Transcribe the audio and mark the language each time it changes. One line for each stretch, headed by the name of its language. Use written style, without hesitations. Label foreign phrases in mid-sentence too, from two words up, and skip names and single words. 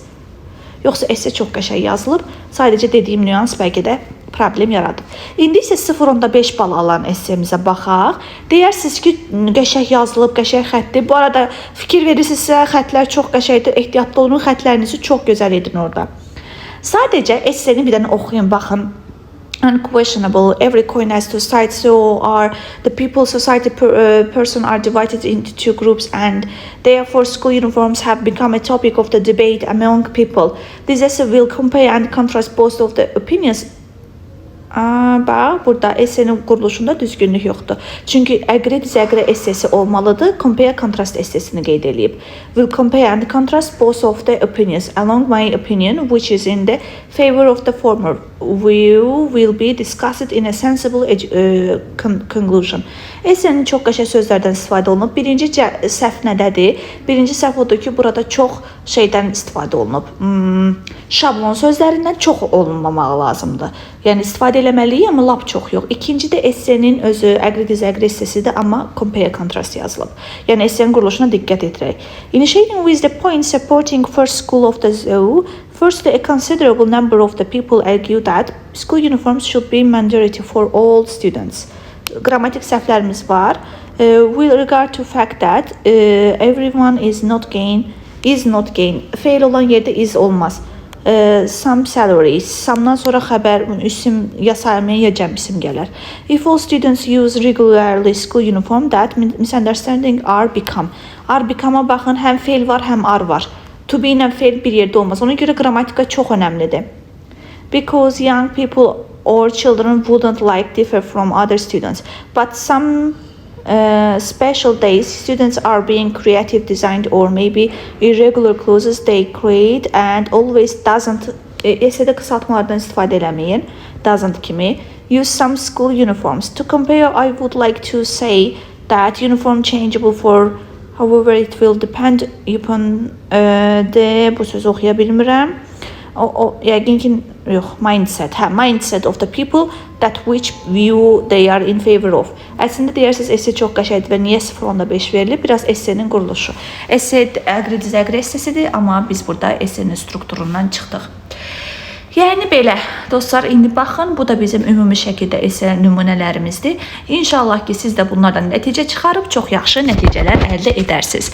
Azerbaijani: Yoxsa esse çox qəşəng yazılıb, sadəcə dediyim nüans bəlkə də problem yaradır. İndi isə 0.5 bal alan essemizə baxaq. Deyirsiniz ki, qəşəng yazılıb, qəşəng xətdir. Bu arada fikir verirsinizsə, xətlər çox qəşəngdir, ehtiyatlı olun, xətlərinizi çox gözəl edin orada. Sadəcə esseni bir dənə oxuyun, baxın.
English: Unquestionable, every coin has two sides, so are the people, society, person are divided into two groups, and therefore school uniforms have become a topic of the debate among people. This essay will compare and contrast both of the opinions.
Azerbaijani: Bax, burada essenin quruluşunda düzgünlük yoxdur. Çünki agree-disagree essesi olmalıdır.
English: Compare contrast
Azerbaijani: essesini qeyd edib.
English: Will compare and contrast both of the opinions. Along my opinion, which is in the favor of the former, view will be discussed in a sensible conclusion.
Azerbaijani: Essenin çox qəşəng sözlərdən istifadə olunub. Birinci səhv nədədir? Birinci səhv odur ki, burada çox şeydən istifadə olunub. Şablon sözlərindən çox olunmamağı lazımdır. Yəni istifadə eləməliyik, amma lap çox yox. İkinci də essenin özü agree-disagree essesidir, amma
English: compare contrast
Azerbaijani: yazılıb. Yəni essenin quruluşuna diqqət edirək.
English: Initiating with the point supporting first school of the zoo, firstly, a considerable number of the people argue that school uniforms should be mandatory for all students.
Azerbaijani: Qrammatik səhvlərimiz var.
English: With regard to fact that everyone is not gain.
Azerbaijani: Feil olan yerdə is olmaz.
English: Some salaries.
Azerbaijani: Some'dan sonra xəbər, isim ya sayılmayan ya cəm isim gələr.
English: If all students use regularly school uniform, that misunderstanding are become. Are become'a
Azerbaijani: baxın, həm feil var, həm are var.
English: To be
Azerbaijani: ilə feil bir yerdə olmaz. Ona görə qrammatika çox önəmlidir.
English: Because young people or children wouldn't like differ from other students. But some special days, students are being creative, designed, or maybe irregular clothes they create and always doesn't.
Azerbaijani: Esədə qısaltmalardan istifadə eləməyin. Doesn't kimi.
English: Use some school uniforms. To compare, I would like to say that uniform changeable for, however, it will depend upon
Azerbaijani: bu sözü oxuya bilmirəm. Yəqin ki, yox,
English: mindset of the people that which view they are in favor of.
Azerbaijani: Əslində deyirsiniz, esse çox qəşəngdir və niyə 0.5 verilir? Biraz essenin quruluşu. Esse agree-disagree essesidir, amma biz burada essenin strukturundan çıxdıq. Yəni belə, dostlar, indi baxın, bu da bizim ümumi şəkildə esse nümunələrimizdir. İnşallah ki, siz də bunlardan nəticə çıxarıb çox yaxşı nəticələr əldə edərsiniz.